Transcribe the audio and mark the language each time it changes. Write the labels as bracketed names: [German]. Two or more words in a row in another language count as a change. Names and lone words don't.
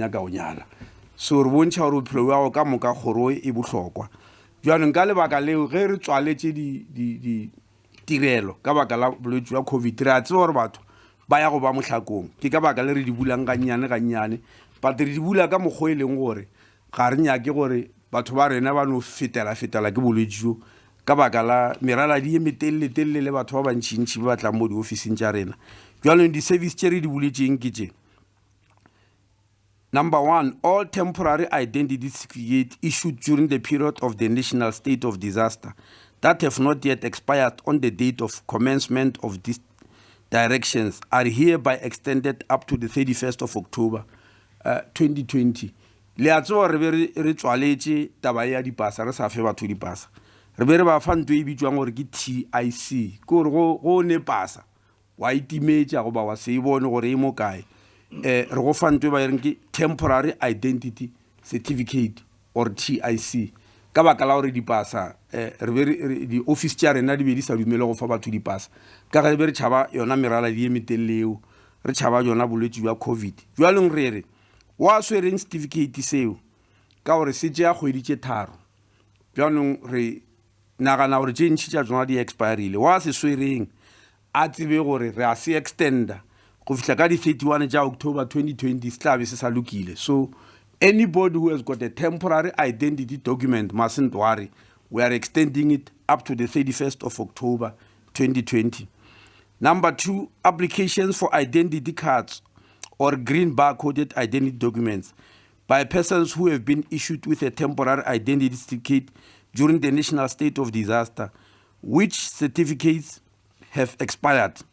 [Northern Sotho] nyaka o nyala so re bontšha gore bophelo bja go ka moka kgoro e bohlokwa jwanong ka lebaka leo ge re tswaletše di tirelo ka baka la bolwetse jwa COVID re a tseba gore batho ba ya go ba mohlakong ke ka baka le re di bulang ga nnyane but re di bula ka mokgwa e leng gore ga re nyake gore batho ba rena ba no fetela ke bolwetse jo ka baka la meraladi e metelele le batho ba bantšintši ba batlang mo diofising tša rena jwanong di-service tše re di buletšeng ke tše. [English] Number 1, all temporary identity certificates issued during the period of the national state of disaster that have not yet expired on the date of commencement of these directions are hereby extended up to the 31st of October 2020. [Northern Sotho] Le a tseba re be re tswaletše taba ya dipasa re sa fe batho dipasa re be re ba fa ntho e bitswang gore ke TIC ke gore go ne pasa wa itimetša go ba wa se e bone gore e mo kae re go fa ntho e ba ereng ke [English] temporary identity certificate or TIC [Northern Sotho] ka baka la gore dipasa re be di office tša rena di be di sa dumele go fa batho dipasa ka ge be re tšhaba yona merala di emeteleleo re tšhaba yona bolwetse jwa COVID jwalong re wa swereng certificate seo ka gore se tšea kgwedi tše tharo jwanong re nagana gore tše ntšhi tša tsona di expirile wa se swereng a tsebe gore re a se extenda go fihla ka di 31 tša October 2020 se tlabe se sa lokile [English] so anybody who has got a temporary identity document mustn't worry we are extending it up to the 31st of October 2020. Number 2, applications for identity cards or green barcoded identity documents by persons who have been issued with a temporary identity certificate during the national state of disaster, which certificates have expired.